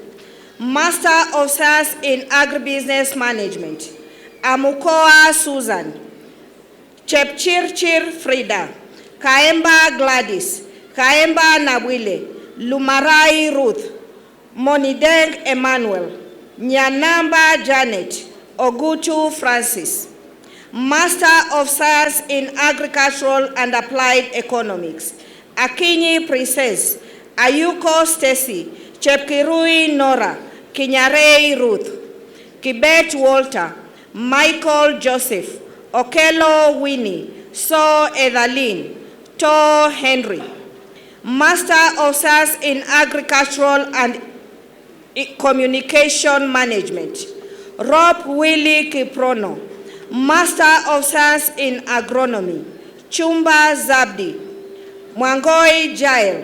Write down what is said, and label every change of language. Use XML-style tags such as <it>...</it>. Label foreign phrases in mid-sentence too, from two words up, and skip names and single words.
<en>Master of Science in Agribusiness Management, Amukoa Susan, Chepchirchir Frida, Kaemba Gladys, Kaemba Nabwile, Lumarai Ruth, Monideng Emmanuel, Nyanamba Janet, Ogutu Francis. Master of Science in Agricultural and Applied Economics, Akinyi Princess, Ayuko Stacy, Chepkirui Nora, Kinyarei Ruth, Kibet Walter, Michael Joseph, Okello Winnie, So Edalyn, To Henry. Master of Science in Agricultural and Communication Management, Rob Willie Kiprono. Master of Science in Agronomy, Chumba Zabdi, Mwangoi Jael.</en>